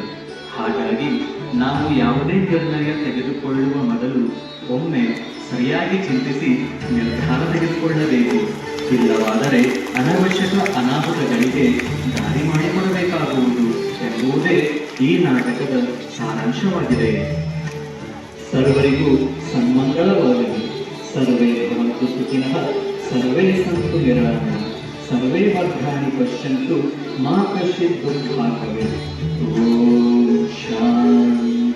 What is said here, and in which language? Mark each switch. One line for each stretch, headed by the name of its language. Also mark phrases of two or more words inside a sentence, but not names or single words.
Kannada: ಹಾಗಾಗಿ ನಾವು ಯಾವುದೇ ನಿರ್ಣಯ ತೆಗೆದುಕೊಳ್ಳುವ ಮೊದಲು ಒಮ್ಮೆ ಸರಿಯಾಗಿ ಚಿಂತಿಸಿ ನಿರ್ಧಾರ ತೆಗೆದುಕೊಳ್ಳಬೇಕು. ಇಲ್ಲವಾದರೆ ಅನವಶ್ಯಕ ಅನಾಹುತಗಳಿಗೆ ದಾರಿ ಮಾಡಿಕೊಡಬೇಕಾಗುವುದು ಎಂಬುದೇ ಈ ನಾಟಕದ ಸಾರಾಂಶವಾಗಿದೆ. ಸರ್ವರಿಗೂ ಸನ್ಮಂಗಳವಾಗಲಿ.
Sanskrit: ಸರ್ವೇ ಭವಂತು ಸುಖಿನಃ, ಸರ್ವೇ ಸಂತು ನಿರಾಮಯ, ಸರ್ವೇ ಭದ್ರಾಣಿ ಪಶ್ಯಂತು ಮಾ ಕಶ್ಚಿತ್ ದುರ್ಭಾಗ್ಯವೇತ್. ಓಂ ಶಾಂತಿ.